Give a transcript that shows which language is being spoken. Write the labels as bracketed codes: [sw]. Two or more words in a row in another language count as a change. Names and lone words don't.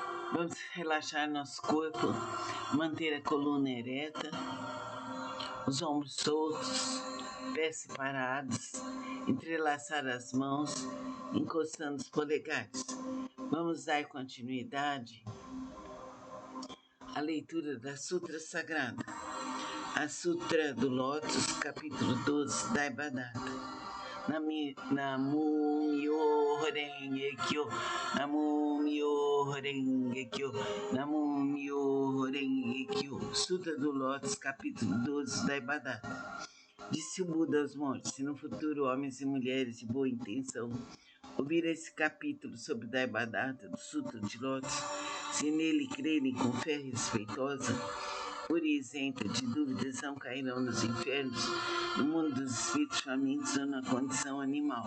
[pt] Vamos relaxar nosso corpo, manter a coluna ereta, os ombros soltos, pés separados, entrelaçar as mãos, encostando os polegares. Vamos dar continuidade à leitura da Sutra Sagrada, a Sutra do Lótus, capítulo 12, Daibadata. [ja] 南無妙法蓮華経、南無妙法蓮華経、南無妙法蓮華経. [pt] Sutra do Lótus, capítulo 12, Daibadata. Disse o Buda aos monges: se no futuro homens e mulheres de boa intenção ouvir esse capítulo sobre Daibadata do Sutra de Lótus, se nele crerem com fé respeitosa, pura e isenta de dúvidas, não cairão nos infernos, no mundo dos espíritos famintos ou na condição animal.